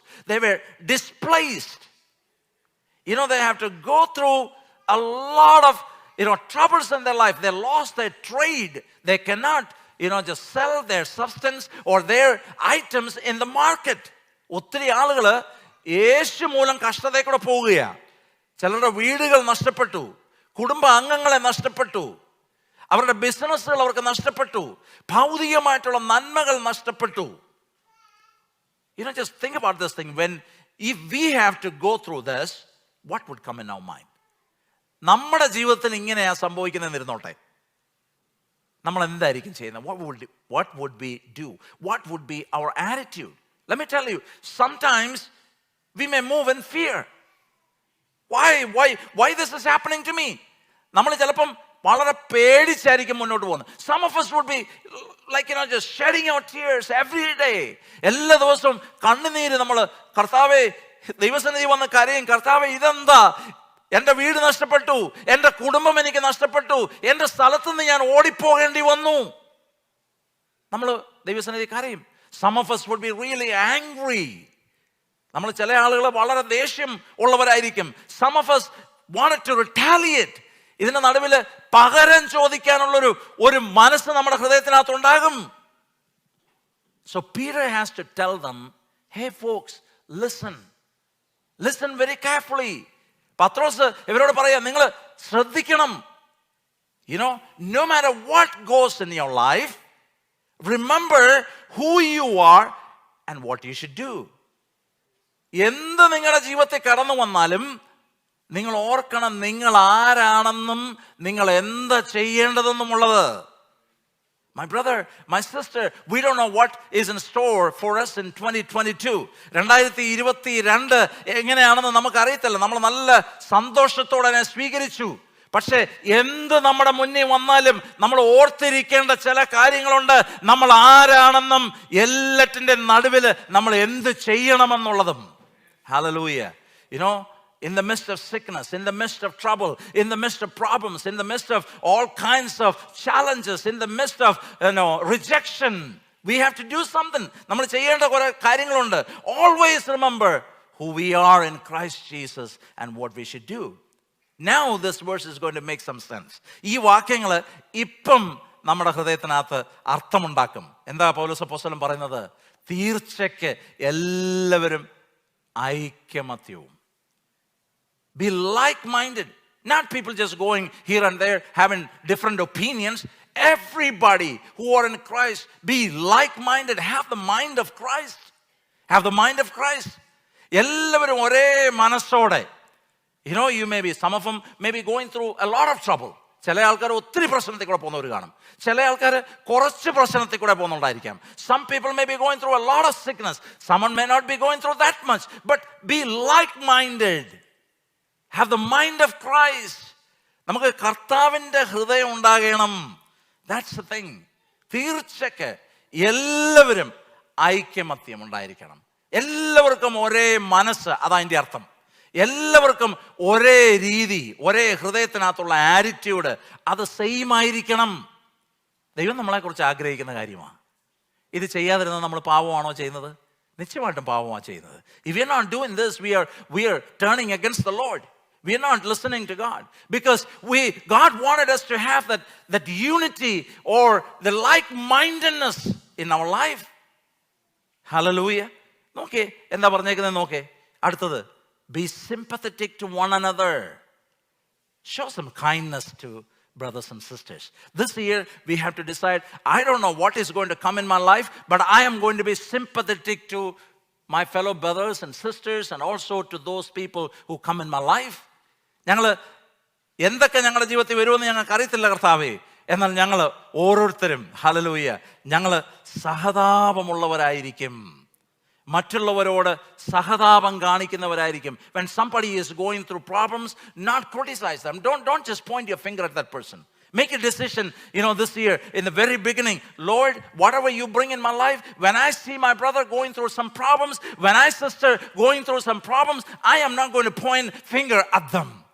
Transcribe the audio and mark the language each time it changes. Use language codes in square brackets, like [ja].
[en] They were displaced. They have to go through a lot of, troubles in their life. They lost their trade. They cannot, just sell their substance or their items in the market. [ml] ഒത്തിരി ആളുകൾ യേശു മൂലം കഷ്ടതയിൽ കൂടെ പോവുകയാണ്. ചിലരുടെ വീടുകൾ നഷ്ടപ്പെട്ടു, കുടുംബ അംഗങ്ങളെ നഷ്ടപ്പെട്ടു, അവരുടെ ബിസിനസ്സുകൾ അവർക്ക് നഷ്ടപ്പെട്ടു, ഭൗതികമായിട്ടുള്ള നന്മകൾ നഷ്ടപ്പെട്ടു. [en] Just think about this thing. If we have to go through this, what would come in our mind? [ml] നമ്മുടെ ജീവിതത്തിൽ ഇങ്ങനെയാ സംഭവിക്കുന്നതെന്നിരുന്നോട്ടെ, നമ്മൾ എന്തായിരിക്കും ചെയ്യുന്നത്? [en] What would we do? What would be our attitude? Let me tell you, sometimes we may move in fear. Why this is happening to me? [ml] നമ്മൾ ചിലപ്പം വളരെ പേടിച്ചായിരിക്കും മുന്നോട്ട് പോകുന്നത്. [en] Some of us would be like just shedding our tears every day. [ml] എല്ലാ ദിവസവും കണ്ണുനീര് നമ്മൾ, കർത്താവേ ദൈവസന്നിധി വന്ന് കരയും, കർത്താവേ ഇതെന്താ, എൻ്റെ വീട് നഷ്ടപ്പെട്ടു, എൻ്റെ കുടുംബം എനിക്ക് നഷ്ടപ്പെട്ടു, എൻ്റെ സ്ഥലത്ത് നിന്ന് ഞാൻ ഓടിപ്പോകേണ്ടി വന്നു. നമ്മൾ ദൈവസന്നിധി കരയും. [en] Some of us would be really angry. [ml] നമ്മൾ ചില ആളുകൾ വളരെ ദേഷ്യം ഉള്ളവരായിരിക്കും. [en] Some of us wanted to retaliate. [ml] ഇതിന്റെ നടുവിൽ പകരം ചോദിക്കാനുള്ളൊരു മനസ്സ് നമ്മുടെ ഹൃദയത്തിനകത്തുണ്ടാകും. [en] So Peter has to tell them, hey folks, listen very carefully. [ml] പത്രോസ് ഇവരോട് പറയാം, നിങ്ങൾ ശ്രദ്ധിക്കണം. [en] No matter what goes in your life, remember who you are and what you should do. [ml] എന്ത് നിങ്ങളുടെ ജീവിതത്തിൽ കടന്നു വന്നാലും നിങ്ങൾ ഓർക്കണം നിങ്ങൾ ആരാണെന്നും നിങ്ങൾ എന്താ ചെയ്യേണ്ടതെന്നുമുള്ളത്. [en] My brother, my sister, we don't know what is in store for us in 2022. [ml] 2022 എങ്ങനെയാണെന്ന് നമുക്കറിയത്തില്ല. നമ്മൾ നല്ല സന്തോഷത്തോടെ അതിനെ സ്വീകരിച്ചു. പക്ഷേ എന്ത് നമ്മുടെ മുന്നിൽ വന്നാലും നമ്മൾ ഓർത്തിരിക്കേണ്ട ചില കാര്യങ്ങളുണ്ട്. നമ്മൾ ആരാണെന്നും എല്ലാറ്റിൻ്റെ നടുവിൽ നമ്മൾ എന്ത് ചെയ്യണമെന്നുള്ളതും. [en] Hallelujah. In the midst of sickness, in the midst of trouble, in the midst of problems, in the midst of all kinds of challenges, in the midst of rejection, we have to do something. [ml] നമ്മൾ ചെയ്യേണ്ട കുറെ കാര്യങ്ങളുണ്ട്. [en] Always remember who we are in Christ Jesus and what we should do. Now this verse is going to make some sense. [ml] ഈ വാക്യങ്ങൾ ഇപ്പം നമ്മുടെ ഹൃദയത്തിനകത്ത് അർത്ഥമുണ്ടാക്കും. എന്താ പൗലോസ് അപ്പോസ്തലൻ പറയുന്നത്? തീർച്ചയ്ക്ക് എല്ലാവരും ഐക്യമത്യവും. [en] Be like-minded. Not people just going here and there having different opinions. Everybody who are in Christ, be like-minded. Have the mind of Christ. Have the mind of Christ. [ml] എല്ലാവരും ഒരേ മനസ്സോടെ. [en] You may be, some of them may be going through a lot of trouble. [ml] ചില ആൾക്കാർ ഒത്തിരി പ്രശ്നത്തിൽ കൂടെ പോകുന്നവർ കാണും. ചില ആൾക്കാർ കുറച്ച് പ്രശ്നത്തിൽ കൂടെ പോകുന്നുണ്ടായിരിക്കാം. [en] Some people may be going through a lot of sickness. Someone may not be going through that much. But be like-minded. Have the mind of Christ. [ml] നമുക്ക് കർത്താവിൻ്റെ ഹൃദയം ഉണ്ടാകണം. [en] That's the thing. [ml] തീർച്ചയ്ക്ക് എല്ലാവരും ഐക്യമത്യം ഉണ്ടായിരിക്കണം. എല്ലാവർക്കും ഒരേ മനസ്സ്, അതതിൻ്റെ അർത്ഥം. എല്ലാവർക്കും ഒരേ രീതി, ഒരേ ഹൃദയത്തിനകത്തുള്ള ആറ്റിറ്റ്യൂഡ്, അത് സെയിം ആയിരിക്കണം. ദൈവം നമ്മളെക്കുറിച്ച് ആഗ്രഹിക്കുന്ന കാര്യമാണ്. ഇത് ചെയ്യാതിരുന്നത് നമ്മൾ പാവമാണോ ചെയ്യുന്നത്? നിശ്ചയമായിട്ടും പാവമാണ് ചെയ്യുന്നത്. [en] If we are not doing this, we are turning against the Lord. We are not listening to God, because God wanted us to have that unity or the like-mindedness in our life. Hallelujah. [ml] നോക്കേ എന്താ പറഞ്ഞേക്കുന്നത് നോക്കേ. അടുത്തത്, [en] be sympathetic to one another. Show some kindness to brothers and sisters. This year we have to decide, I don't know what is going to come in my life, but I am going to be sympathetic to my fellow brothers and sisters and also to those people who come in my life. [ml] ഞങ്ങൾ എന്തൊക്കെ ഞങ്ങളുടെ ജീവിതത്തിൽ വരുമെന്ന് ഞങ്ങൾക്ക് അറിയത്തില്ല കർത്താവേ. എന്നാൽ ഞങ്ങൾ ഓരോരുത്തരും, ഹല്ലേലൂയ, ഞങ്ങൾ സഹതാപമുള്ളവരായിരിക്കും. മറ്റുള്ളവരോട് സഹതാപം കാണിക്കുന്നവരായിരിക്കും. [en] When somebody is going through problems, not criticize them. Don't just point your finger at that person. Make a decision, this year, in the very beginning. Lord, whatever you bring in my life, when I see my brother going through some problems, when I sister going through some problems, I am not going to point finger at them.